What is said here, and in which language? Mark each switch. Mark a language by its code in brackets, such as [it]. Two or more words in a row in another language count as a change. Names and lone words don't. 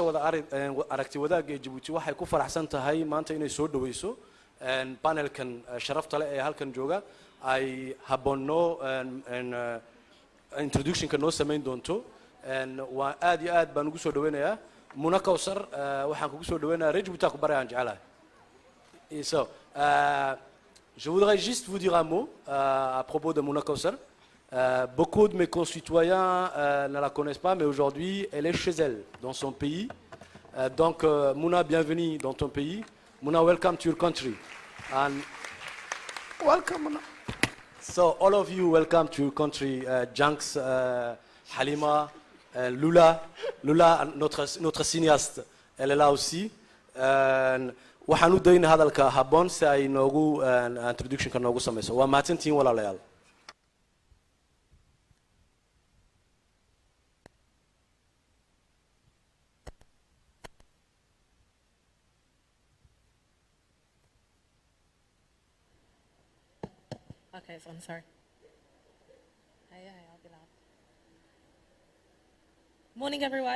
[so] wada aragti wadaagga ee Djibouti waxay ku faraxsan tahay maanta inay soo dhaweyso panelkan sharafta leh ee halkan jooga ay haboono introductionka noo samayn doonto waa aad iyo aad baan ugu soo dhaweynayaa Muna Kawsar waxaan kugu soo dhaweynayaa reer Djibouti ku barayaan jecelahay so [fr] je voudrais juste vous dire un mot à propos de Muna Kawsar. Beaucoup de mes concitoyens ne la connaissent pas, mais aujourd'hui, elle est chez elle, dans son pays. Donc, Muna, bienvenue dans ton pays. [en] Muna, welcome to your country. And welcome, Muna. So, all of you, welcome to your country. Janks, Halima, Lula. [fr] Lula, notre cinéaste, elle est là aussi. [so] waxaan u dayn hadalka habboon si ay noogu introduction-ka noogu samayso waa mahadsantihiin walaalayaal [en] Okay, so I'm sorry. I'll be loud. Morning, everyone.